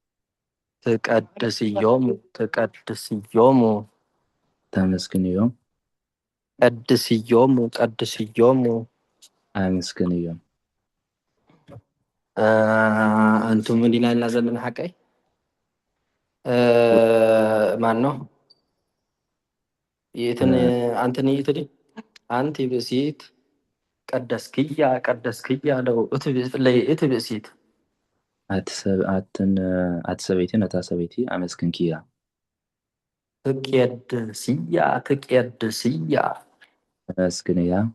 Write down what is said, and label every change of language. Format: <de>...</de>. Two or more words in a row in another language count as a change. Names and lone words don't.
<gez>ትቀድስዮሙ</gez> <ti>ተመስግንዮም</ti> <gez>ቀድስዮሙ</gez> <ti>ኣመስግንዮም</ti> <am>አንቱም ምን ይላልና</am> <ti>ዘለና ሓቀይ</ti> <am>ማን ነው</am> <gez>ይእትን አንተን ይእትዲ አንቲ ብእሲት ቀደስክያ ለው እቲ ብእሲት</gez> <ti>ኣቲ ሰበይቲ ነታ ሰበይቲ ኣመስግንኪያ</ti> <gez>ትቅየድስያ</gez> <ti>ተመስግንያ</ti>